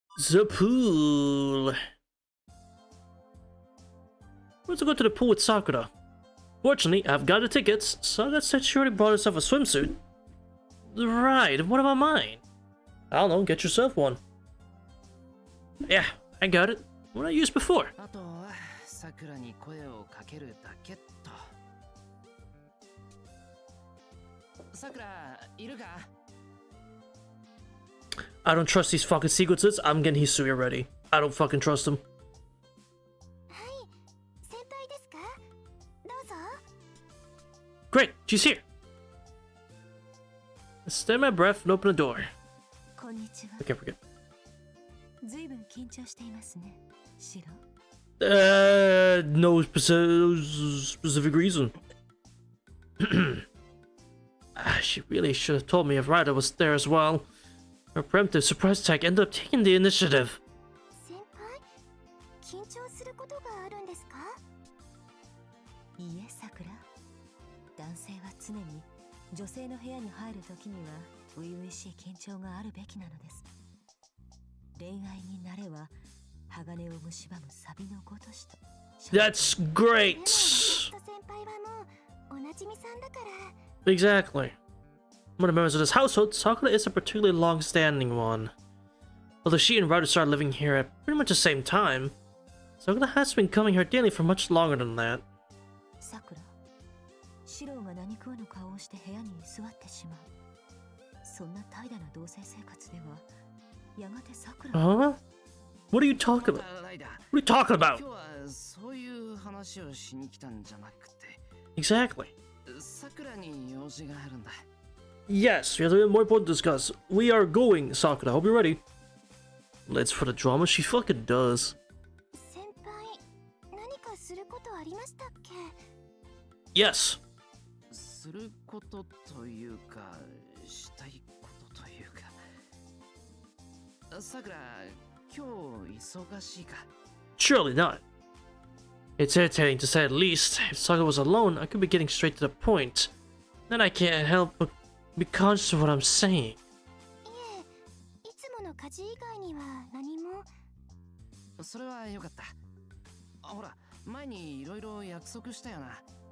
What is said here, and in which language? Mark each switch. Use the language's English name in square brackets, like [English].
[English] The pool! Let's go to the pool with Sakura. Fortunately, I've got the tickets, so that said she already brought herself a swimsuit. Right, what about mine? I don't know, get yourself one. Yeah, I got it. What I used before. [Japanese] あとはさくらに声をかけるだけと。さくら、いるか？ [English] I don't trust these fucking sequences. I'm getting Hisui already. I don't fucking trust him. [Japanese] はい、先輩ですか？どうぞ。 [English] Great, she's here. Stay my breath and open the door. [Japanese] こんにちは。 [English] I can't forget. [Japanese] ずいぶん緊張していますね、シロ。 [English] No specific reason. She really should have told me if Ryder was there as well. Her preemptive surprise attack ended up taking the initiative. [Japanese] 先輩、緊張することがあるんですか？いいえ、さくら。男性は常に女性の部屋に入るときには初々しい緊張があるべきなのです。恋愛になれば鋼を蝕むサビのごとしと。 [English] That's great. [Japanese] 先輩はもうおなじみさんだから。 [English] Exactly. One of the members of this household, Sakura is a particularly long-standing one. Although she and Ryder started living here at pretty much the same time, Sakura has been coming here daily for much longer than that. [Japanese] さくら、シローが何食わぬ顔をして部屋に座ってしまう。そんな怠惰な同棲生活では、やがてさくら。 [English] Huh? What are you talking about? What are you talking about? [Japanese] 今日はそういう話をしに来たんじゃなくて。 [English] Exactly. [Japanese] さくらに用事があるんだ。 [English] Yes, we have something more important to discuss. We are going, Sakura. Hope you're ready. Let's for the drama she fucking does. [Japanese] 先輩、何かすることありましたっけ？ [English] Yes. [Japanese] することというか、したいことというか。さくら、今日忙しいか？ [English] Surely not. It's irritating to say the least. If Sakura was alone, I could be getting straight to the point. Then I can't help but be conscious of what I'm saying. [Japanese] いえ、いつもの家事以外には何も。それはよかった。ほら、前にいろいろ約束したよな。